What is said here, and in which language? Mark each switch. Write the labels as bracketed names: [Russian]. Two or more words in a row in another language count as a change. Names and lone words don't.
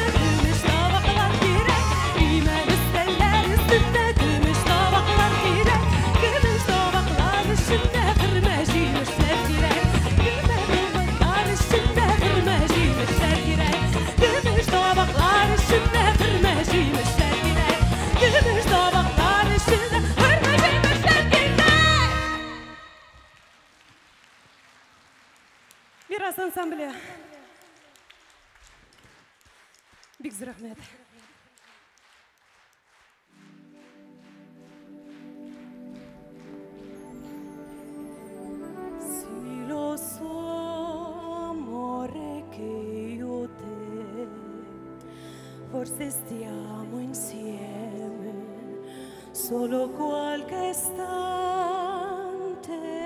[Tatar] көмеш табаклар кирәк, имән өстәлләр өстенә көмеш табаклар кирәк, көмеш табаклар өчендә хөрмә җимешләр кирәк, табаклар өчендә хөрмә җимешләр кирәк, көмеш табаклар өчендә хөрмә җимешләр кирәк, көмеш табаклар өчендә хөрмә җимешләр кирәк. Мирас ансамбле. Бик зур рәхмәт. [Italian] Si lo so, amore, che io te forse stiamo insieme solo qualche istante.